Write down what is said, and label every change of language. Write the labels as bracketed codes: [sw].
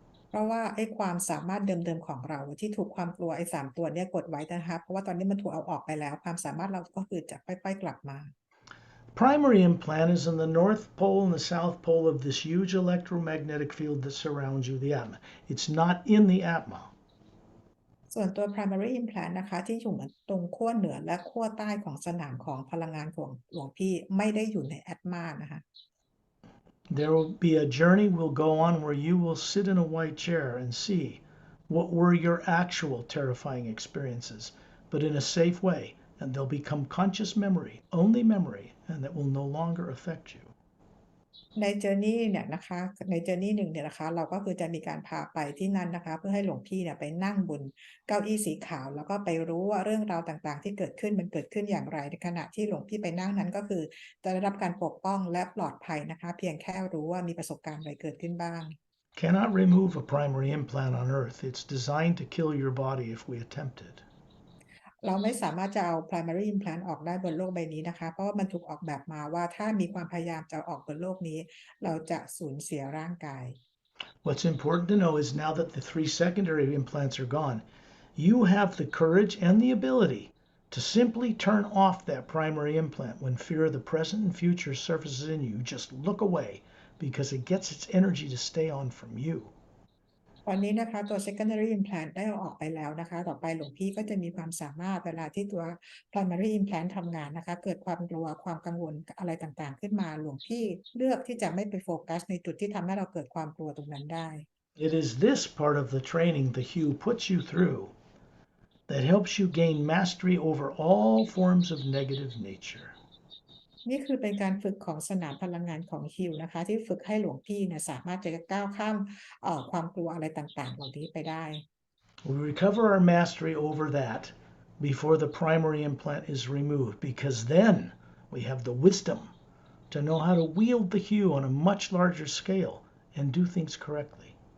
[th] เพราะว่าไอ้ความสามารถเดิมๆของเราที่ถูกความกลัวไอ้3ตัวนี้กดไว้นะคะเพราะว่าตอนนี้มันถูกเอาออกไปแล้วความสามารถเราก็คือจะค่อยๆกลับมา [en] Primary implant is in the north pole and the south pole of this huge electromagnetic field that surrounds you, the Atma. It's not in the Atma. [th] ส่วนตัว primary implant นะคะที่อยู่ตรงขั้วเหนือและขั้วใต้ของสนามของพลังงานของหลวงพี่ไม่ได้อยู่ใน Atma นะคะ [en] There will be a journey we'll go on where you will sit in a white chair and see what were your actual terrifying experiences, but in a safe way, and they'll become conscious memory, only memory, and that will no longer affect you. [th] ใน journey เนี่ยนะคะใน journey 1เนี่ยนะคะเราก็คือจะมีการพาไปที่นั่นนะคะเพื่อให้หลวงพี่เนี่ยไปนั่งบนเก้าอี้สีขาวแล้วก็ไปรู้ว่าเรื่องราวต่างๆที่เกิดขึ้นมันเกิดขึ้นอย่างไรในขณะที่หลวงพี่ไปนั่งนั้นก็คือจะได้รับการปกป้องและปลอดภัยนะคะเพียงแค่รู้ว่ามีประสบการณ์อะไรเกิดขึ้นบ้าง [en] Cannot remove a primary implant on Earth. It's designed to kill your body if we attempt it. [th] เราไม่สามารถจะเอา primary implant ออกได้บนโลกใบนี้นะคะเพราะว่ามันถูกออกแบบมาว่าถ้ามีความพยายามจะออกบนโลกนี้เราจะสูญเสียร่างกาย [en] What's important to know is now that the 3 secondary implants are gone, you have the courage and the ability to simply turn off that primary implant when fear of the present and future surfaces in you. Just look away because it gets its energy to stay on from you. [th] ตอนนี้นะคะตัว secondary implant ได้เอาออกไปแล้วนะคะต่อไปหลวงพี่ก็จะมีความสามารถเวลาที่ตัว primary implant ทำงานนะคะเกิดความกลัวความกังวลอะไรต่างๆขึ้นมาหลวงพี่เลือกที่จะไม่ไปโฟกัสในจุดที่ทำให้เราเกิดความกลัวตรงนั้นได้ [en] It is this part of the training the Hue puts you through that helps you gain mastery over all forms of negative nature. [th] นี่คือเป็นการฝึกของสนามพลังงานของฮิลนะคะที่ฝึกให้หลวงพี่เนี่ยสามารถจะก้าวข้ามความกลัวอะไรต่างๆเหล่านี้ไปได้ [en] We recover our mastery over that before the primary implant is removed, because then we have the wisdom to know how to wield the hue on a much larger scale and do things correctly.